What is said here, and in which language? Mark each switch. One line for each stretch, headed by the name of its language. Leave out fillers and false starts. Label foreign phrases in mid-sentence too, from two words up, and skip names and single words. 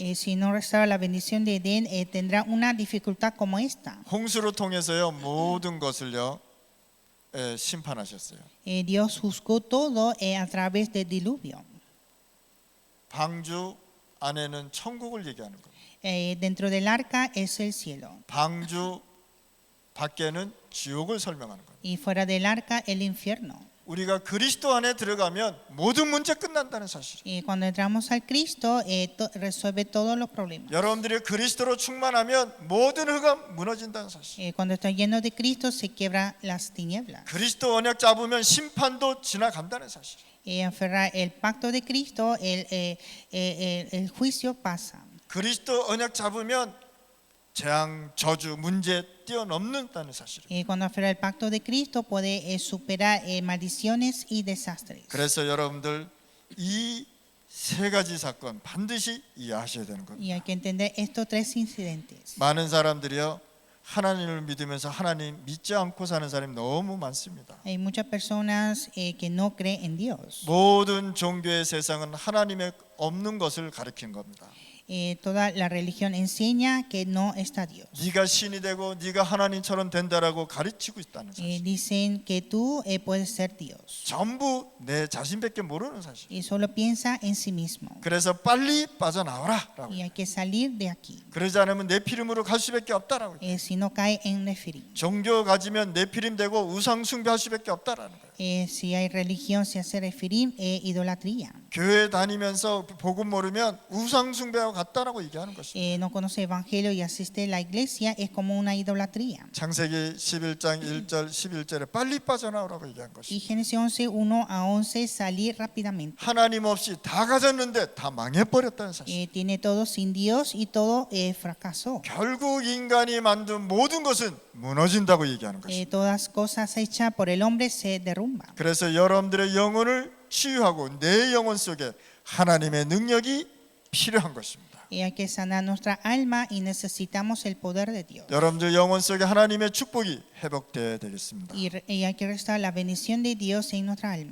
Spanish: Si no restaura la bendición de Edén, tendrá una dificultad como esta.
Korean: 홍수를 통해서요 모든 것을요 심판하셨어요.
Spanish: Dios juzgó todo a través del diluvio.
Korean: 방주 안에는 천국을 얘기하는 거예요.
Spanish: Dentro del arca es el cielo
Korean: 방주 밖에는 지옥을 설명하는 거예요.
Spanish: y fuera del arca el infierno.
Korean: 우리가 그리스도 안에 들어가면 모든 문제 끝난다는 사실.
Spanish: Cuando entramos al Cristo, resuelve todos los problemas.
Korean: 여러분들이 그리스도로 충만하면 모든 흑암 무너진다는 사실.
Spanish: Cuando está lleno de Cristo, se quiebran las tinieblas.
Korean: 그리스도 언약 잡으면 심판도 지나간다는 사실.
Spanish: Aferrar el pacto de Cristo, el juicio pasa.
Korean: 그리스도 언약 잡으면 재앙, 저주, 문제 뛰어넘는다는 사실이에요.
Spanish: Cuando aferra el pacto de Cristo, puede superar maldiciones y desastres.
Korean: 그래서 여러분들 이 세 가지 사건 반드시 이해하셔야 되는 겁니다.
Spanish: Y hay que entender estos tres incidentes.
Korean: 많은 사람들이요 하나님을 믿으면서 하나님 믿지 않고 사는 사람이 너무 많습니다.
Spanish: Hay muchas personas que no creen en Dios.
Korean: 모든 종교의 세상은 하나님의 없는 것을 가리킨 겁니다.
Spanish: Toda la religión enseña que no está Dios.
Korean: 네가 신이 되고 네가 하나님처럼 된다라고 가르치고 있다는 사실.
Spanish: Dicen que tú puedes ser Dios.
Korean: 전부 내 자신밖에 모르는 사실.
Spanish: Y solo piensa en sí mismo.
Korean: 그래서 빨리 빠져나오라라고.
Spanish: Y hay que salir de aquí.
Korean: 그러지 않으면 네피림으로 갈 수밖에 없다라고.
Spanish: Si no cae en Nefirim.
Korean: 종교 가지면 네피림 되고 우상 숭배할 수밖에 없다라는 거예요.
Spanish: Si hay religión, se hace Nefirim, idolatría.
Korean: 교회 다니면서 복음 모르면 우상 숭배와 같다라고 얘기하는 것입니다.
Spanish: No conoce evangelio y asiste a la iglesia, es como una idolatría.
Korean: 창세기 11장 1절 11절에 빨리 빠져나오라고 얘기한
Spanish: Y
Korean: 것입니다.
Spanish: Génesis 11, 1 a 11, salir rápidamente.
Korean: 하나님 없이 다 가졌는데 다 망해버렸다는 사실.
Spanish: Tiene todo sin Dios y todo fracasó.
Korean: 결국 인간이 만든 모든 것은 무너진다고 얘기하는 것입니다.
Spanish: Todas cosas hechas por el hombre se derrumban.
Korean: 그래서 여러분들의 영혼을 치유하고 내 영혼 속에 하나님의 능력이 필요한 것입니다.
Spanish: Hay que sanar nuestra alma y necesitamos el poder de Dios.
Korean: 여러분들 영혼 속에 하나님의 축복이 회복되어야 되겠습니다.
Spanish: Y hay que restaurar la bendición de Dios en nuestra alma.